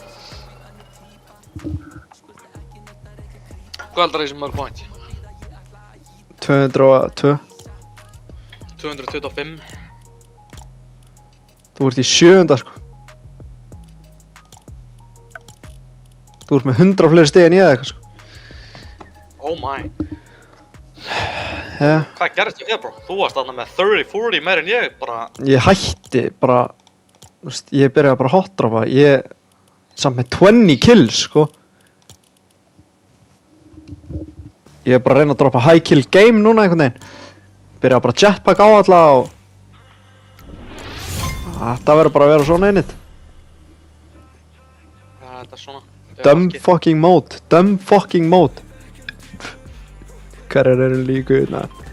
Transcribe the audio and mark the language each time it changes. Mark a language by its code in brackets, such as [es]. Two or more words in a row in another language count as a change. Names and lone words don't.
[is] Hvað heldur það sem mörg point? 202. 225. Þú ert í 7. sko. Þú ert með 100 fleiri stig en ég eða eitthvað, sko. [en] Oh my. Yeah. [is] Hvað gerðist þér, bro? Þú varst þarna með 30-40 meir en ég, bara... Ég hætti bara, þú veist, ég byrjaði bara að hotdropa. Ég, samt með 20 kills, sko. Ég er bara að reyna að droppa [en] high kill game [is] núna einhvern veginn. Byrjaði bara að jetpack á alla og... Þetta verður bara að vera svona einnig. Ja, þetta er svona. [en] Dumb fucking mode. Dumb fucking mode. [is] Hverjar eru líka hérna?